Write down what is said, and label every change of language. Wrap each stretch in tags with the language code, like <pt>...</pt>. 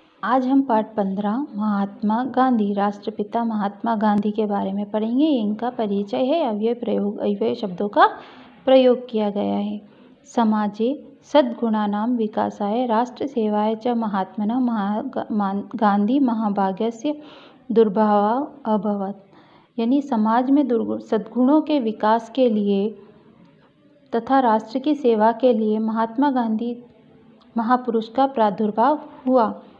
<hi>आज हम पाठ 15 महात्मा गांधी राष्ट्रपिता महात्मा गांधी के बारे में पढ़ेंगे। इनका परिचय है। अव्यय शब्दों का प्रयोग किया गया है।</hi> <sa>समाजे सद्गुणानां विकासाय राष्ट्र सेवाय च महात्मनः गांधी महाभाग्यस्य दुर्भावः अभवत्।</sa> <hi>यानी समाज में सद्गुणों के विकास के लिए तथा राष्ट्र की सेवा के लिए महात्मा गांधी महापुरुष का प्रादुर्भाव हुआ।</hi>